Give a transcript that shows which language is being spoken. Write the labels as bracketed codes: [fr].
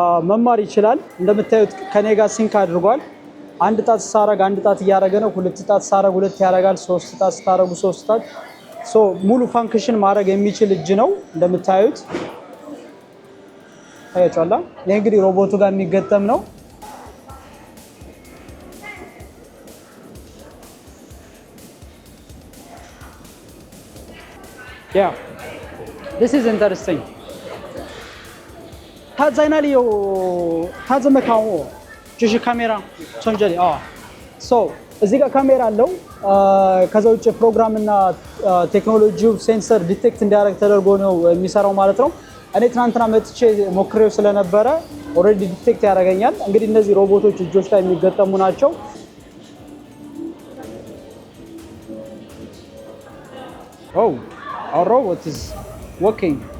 [am] መማር ይችላል። እንደምታዩት ከኔ ጋር ሲንክ አድርጓል። አንድ ጣት ሳረግ አንድ ጣት እያደረገ ነው። ሁለት ጣት ሳረግ ሁለት ያደርጋል። ሶስት ጣት ስታረጉ ሶስት ጣት ሙሉ ፋንክሽን ማድረግ የሚችል እጅ ነው እንደምታዩት። ታያችኋላ። ይሄ እንግዲህ ሮቦቱ ጋር የሚገጠም ነው። [en] Yeah, this is interesting. [zh] 它在那里有，它怎么看我？就是カメラ从这里啊。 [am] So እዚህ ጋር ካሜራ አለው። ከዛ ውጭ ፕሮግራም እና ቴክኖሎጂው ሴንሰር ዲቴክት እንዲያደርግ ተደርጎ ነው የሚሰራው ማለት ነው። እኔ ትናንትና መጥቼ ሞክሬው ስለነበረ ኦልሬዲ ዲቴክት ያደርገኛል። እንግዲህ እነዚህ ሮቦቶች እጆች ላይ የሚገጠሙ ናቸው። [en] Oh, our robot is working.